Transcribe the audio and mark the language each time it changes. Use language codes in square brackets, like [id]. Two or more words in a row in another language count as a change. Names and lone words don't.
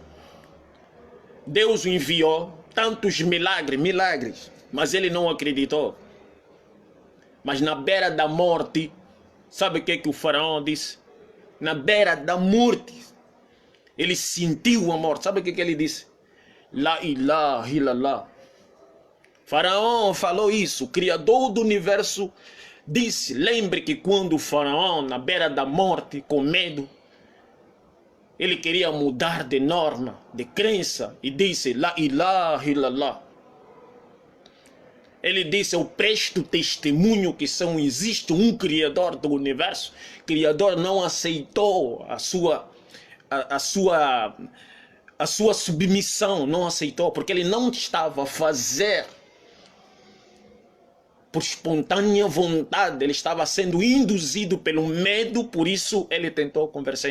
[pt] Deus o enviou tantos milagres, mas ele não acreditou. Mas na beira da morte, sabe o que o faraó disse? Na beira da morte, ele sentiu a morte. Sabe o que ele disse? [ar] لا إله إلا الله. [pt] Faraó falou isso. O Criador do universo disse. Lembre que quando o faraó, na beira da morte, com medo, ele queria mudar de norma, de crença, e disse [ar] لا إله إلا الله. [pt] Ele disse, eu presto testemunho que existe um Criador do universo. O Criador não aceitou a sua submissão, não aceitou, porque ele não estava a fazer por espontânea vontade, ele estava sendo induzido pelo medo, por isso ele tentou conversar.